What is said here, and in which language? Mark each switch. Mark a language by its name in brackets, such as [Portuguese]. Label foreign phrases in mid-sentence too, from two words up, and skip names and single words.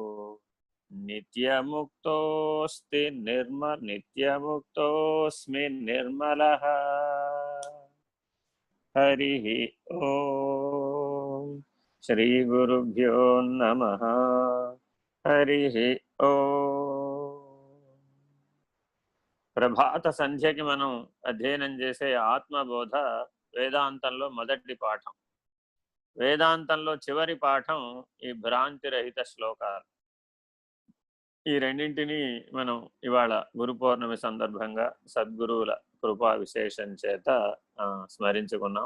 [Sanskrit] नित्यमुक्तोऽस्मि निर्मलः हरिः ओम श्री गुरुभ्यो नमः हरिः ओम [Telugu] ప్రభాత సంధ్యకి మనం అధ్యయనం చేసే ఆత్మబోధ వేదాంతంలో మొదటి పాఠం. వేదాంతంలో చివరి పాఠం ఈ భ్రాంతి రహిత శ్లోకాలు. ఈ రెండింటిని మనం ఇవాళ గురు పౌర్ణమి సందర్భంగా సద్గురువుల కృపా విశేషం చేత స్మరించుకున్నాం.